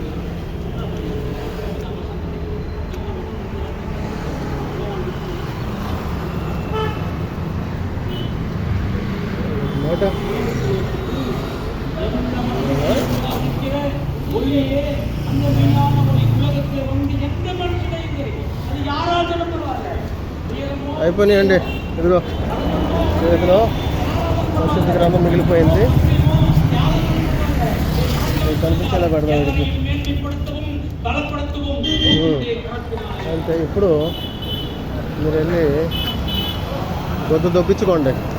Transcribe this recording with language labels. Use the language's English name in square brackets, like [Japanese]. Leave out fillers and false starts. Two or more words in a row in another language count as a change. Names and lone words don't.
[Tamil] ஒளியே அந்த மெய்யான ஒளி உலகத்தில் வந்து எந்த மனுஷனையும் சரி அது யாராலும் பரவாயில்ல. [Telugu] అయిపోయినాయండి. ఇదిగో చేతిలో పరిశుద్ధ గ్రంథం మిగిలిపోయింది, కనిపించేలా పెడదాం వీడికి. అంటే ఇప్పుడు మీరు వెళ్ళి గొద్దు దొబ్బించుకోండి.